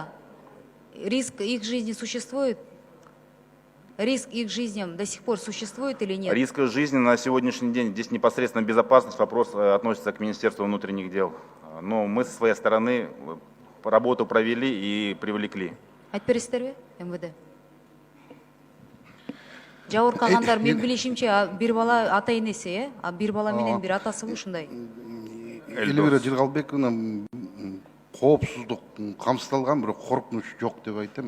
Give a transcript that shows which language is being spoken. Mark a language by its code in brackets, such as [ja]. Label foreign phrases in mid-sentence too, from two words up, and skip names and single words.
[ru] Риск их жизни существует? Риск их жизням до сих пор существует или нет? Риск жизни на сегодняшний день, здесь непосредственно безопасность, вопрос относится к Министерству внутренних дел. Но мы со своей стороны работу провели и привлекли. [ky] Айтпересиздерби, МВД? Жабыркагандар, мен билишимче, бир бала ата энеси, а бир бала менен бир атасы ушундай. Эльвира Жыргалбековна, коопсуздук камсыздалган, бирок коркунуч жок деп айтам.